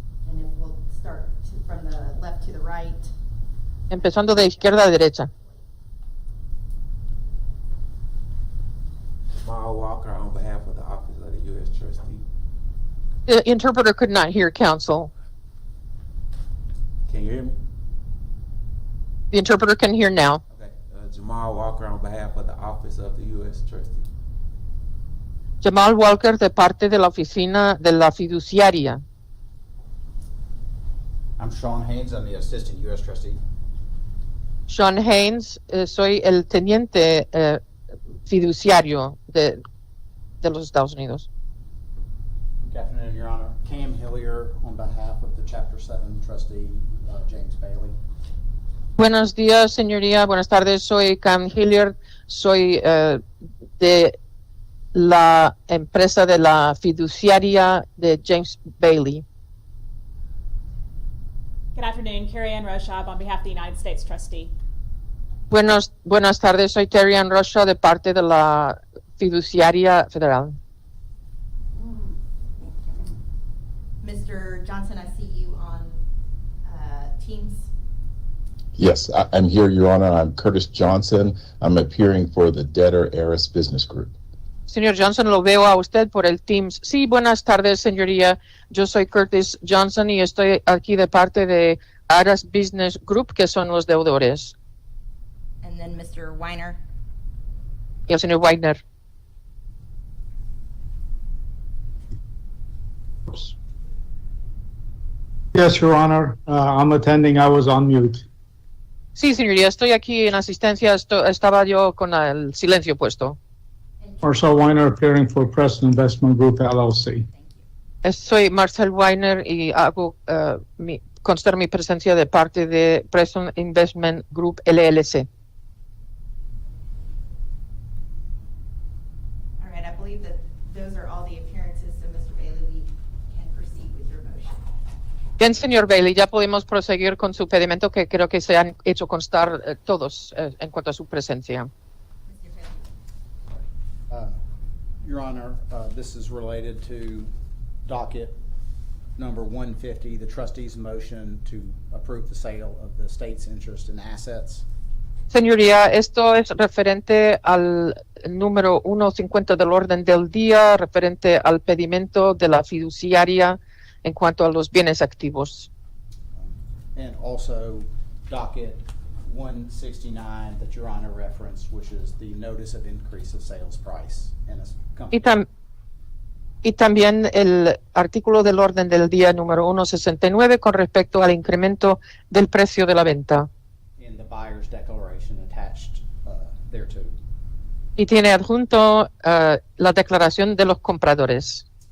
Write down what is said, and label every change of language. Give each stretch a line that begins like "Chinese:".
English: And if we'll start from the left to the right.
Spanish: Empezando de izquierda a derecha.
English: Jamal Walker on behalf of the Office of the U.S. Trustee. The interpreter could not hear counsel. Can you hear me? The interpreter can hear now. Okay. Jamal Walker on behalf of the Office of the U.S. Trustee.
Spanish: Jamal Walker de parte de la oficina de la fiduciaria.
English: I'm Sean Haynes. I'm the Assistant U.S. Trustee.
Spanish: Sean Haynes, soy el teniente fiduciario de los Estados Unidos.
English: Good afternoon, Your Honor. Cam Hillier on behalf of the Chapter 7 trustee, James Bailey.
Spanish: Buenos días, señoría. Buenas tardes. Soy Cam Hilliard. Soy de la empresa de la fiduciaria de James Bailey.
English: Good afternoon, Carrie Ann Roshab on behalf of the United States Trustee.
Spanish: Buenas tardes. Soy Terry Ann Rocha de parte de la fiduciaria federal.
English: Mr. Johnson, I see you on Teams. Yes, I'm here, Your Honor. I'm Curtis Johnson. I'm appearing for the debtor Aras Business Group.
Spanish: Señor Johnson, lo veo a usted por el Teams. Sí, buenas tardes, señoría. Yo soy Curtis Johnson y estoy aquí de parte de Aras Business Group, que son los deudores.
English: And then Mr. Weiner.
Spanish: Y el señor Wagner.
English: Yes, Your Honor. I'm attending. I was on mute.
Spanish: Sí, señoría, estoy aquí en asistencia. Estaba yo con el silencio puesto.
English: Marcel Weiner appearing for Preston Investment Group, LLC.
Spanish: Soy Marcel Weiner y hago constar mi presencia de parte de Preston Investment Group, LLC.
English: All right, I believe that those are all the appearances, so Mr. Bailey, we can proceed with your motion.
Spanish: Bien, señor Bailey, ya podemos proseguir con su pedimento, que creo que se han hecho constar todos en cuanto a su presencia.
English: Mr. Bailey. Your Honor, this is related to docket number 150, the trustee's motion to approve the sale of the state's interest in assets.
Spanish: Señoría, esto es referente al número 150 del orden del día, referente al pedimento de la fiduciaria en cuanto a los bienes activos.
English: And also docket 169 that Your Honor referenced, which is the notice of increase of sales price in a company.
Spanish: Y también el artículo del orden del día número 169 con respecto al incremento del precio de la venta.
English: In the buyer's declaration attached thereto.
Spanish: Y tiene adjunto la declaración de los compradores.